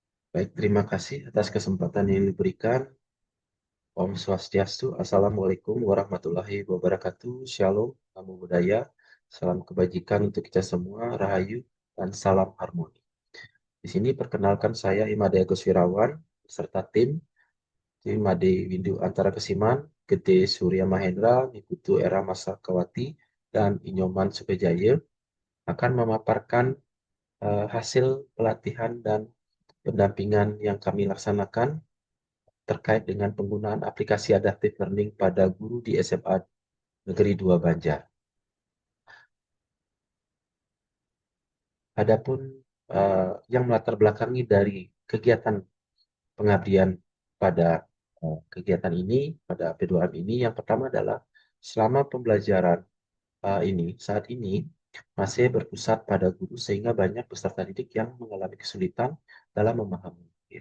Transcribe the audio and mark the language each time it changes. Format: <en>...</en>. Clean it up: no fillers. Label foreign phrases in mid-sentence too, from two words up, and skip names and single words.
<id>Baik, terima kasih atas kesempatan yang diberikan.</id> <ban>Om Swastiastu,</ban> <ar>السلام عليكم ورحمة الله وبركاته.</ar> <id>Shalom,</id> <pi>namo buddhaya,</pi> <id>salam kebajikan untuk kita semua, rahayu, dan salam harmoni. Di sini perkenalkan saya Imade Agus Wirawan, beserta tim Made Windu Antara Kesiman, Gede Surya Mahendra, Nikutu Era Masakawati, dan Inyoman Sukajaya akan memaparkan hasil pelatihan dan pendampingan yang kami laksanakan terkait dengan penggunaan aplikasi</id> <en>adaptive learning</en> <id>pada guru di SMA Negeri 2 Banjar. Adapun yang melatar belakangi dari kegiatan pengabdian pada kegiatan ini, pada P2M ini, yang pertama adalah selama pembelajaran saat ini masih berpusat pada guru sehingga banyak peserta didik yang mengalami kesulitan dalam memahami diri.</id>